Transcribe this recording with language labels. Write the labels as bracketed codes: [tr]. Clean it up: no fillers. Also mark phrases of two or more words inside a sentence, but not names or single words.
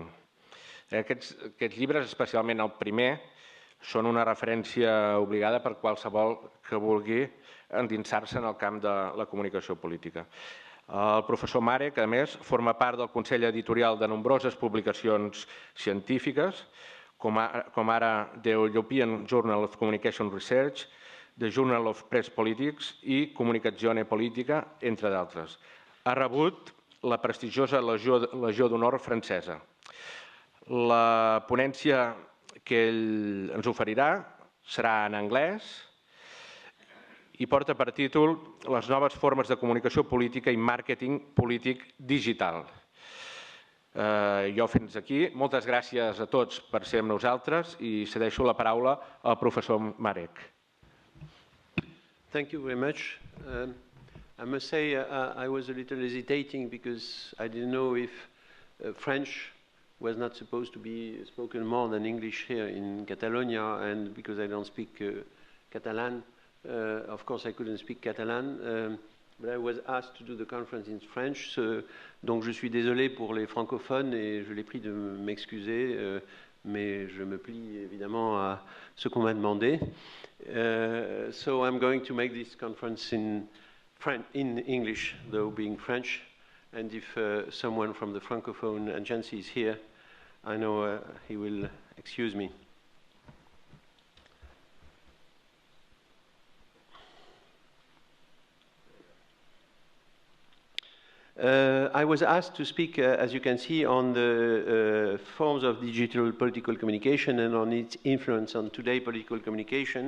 [ca] Aquests llibres, especialment el primer, són una referència obligada per qualsevol que vulgui endinsar-se en el camp de la comunicació política. El professor Maarek, a més, forma part del consell editorial de nombroses publicacions científiques, com ara The European Journal of Communication Research, The Journal of Press Politics i Comunicazione Politica, entre d'altres. Ha rebut la prestigiosa Legió d'Honor francesa. La ponència que ell ens oferirà serà en anglès i porta per títol Les noves formes de comunicació política i màrqueting polític digital. Jo fins aquí. Moltes gràcies a tots per ser amb nosaltres i cedeixo la paraula al professor Maarek. [en] Thank you very much. I must say I was a little hesitating because I didn't know if French was not supposed to be spoken more than English here in Catalonia, and because I don't speak Catalan, of course I couldn't speak Catalan, but I was asked to do the conference in French, [fr] donc je suis désolé pour les francophones et je les prie de m'excuser, mais je me plie évidemment à ce qu'on m'a demandé. [en] So I'm going to make this conference in English, though being French. And if someone from the Francophone agency is here, I know he will excuse me. I was asked to speak, as you can see, on the forms of digital political communication and on its influence on today's political communication.